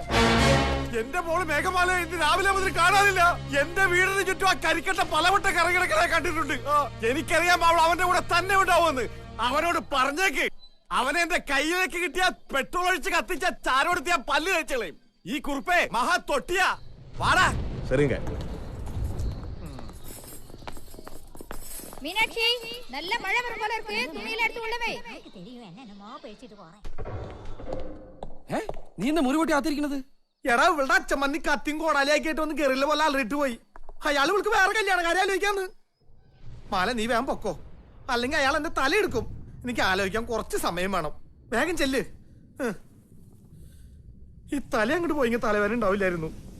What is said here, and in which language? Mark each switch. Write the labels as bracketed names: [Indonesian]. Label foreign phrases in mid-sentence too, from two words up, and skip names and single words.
[Malayalam] എന്റെ മോള് മേഘമാല ഇന്ന് രാവിലെ മുതൽ കാണാനില്ല എന്റെ വീടിന് ചുറ്റും ആ കരിക്കട്ട പലവട്ട കറങ്ങിടക്കണ കണ്ടിട്ടുണ്ട് എനിക്കറിയാം അവൾ അവന്റെ കൂടെ തന്നെ ഉണ്ടാവുമെന്ന് അവനോട് പറഞ്ഞേക്ക് അവനെ എന്റെ കയ്യിലേക്ക് കിട്ടിയ പെട്രോൾ ഒഴിച്ച് കത്തിച്ച ചാരോടുത്തിയ പല്ല് കഴിച്ചളയും ഈ കുറുപ്പേ മഹാ തൊട്ടിയ വാടാ ശരിങ്ക [Tamil] மீனாட்சி நல்ல மழை வரும் போல இருக்கு துணியில எடுத்து உள்ள வை தெரியும் என்னமோ பேசிட்டு போறேன் [Malayalam] നീ എന്താ മുറിവോട്ടി ആത്തിരിക്കണത് എടാ ഇവിടെ അച്ഛമ്മന്നി കത്തിയും കോടാലിയാക്കിയിട്ട് ഒന്ന് കയറില്ല പോലെ അലറിട്ട് പോയി അയാൾ വിളിക്ക് വേറെ കല്യാണക്കാരെ ആലോചിക്കാന്ന് മാല നീ വേഗം പൊക്കോ അല്ലെങ്കിൽ അയാൾ എന്റെ തല എടുക്കും എനിക്ക് ആലോചിക്കാൻ കുറച്ച് സമയം വേണം വേഗം ചെല്ല് ഈ തല അങ്ങോട്ട് പോയി തലവേദന ഉണ്ടാവില്ലായിരുന്നു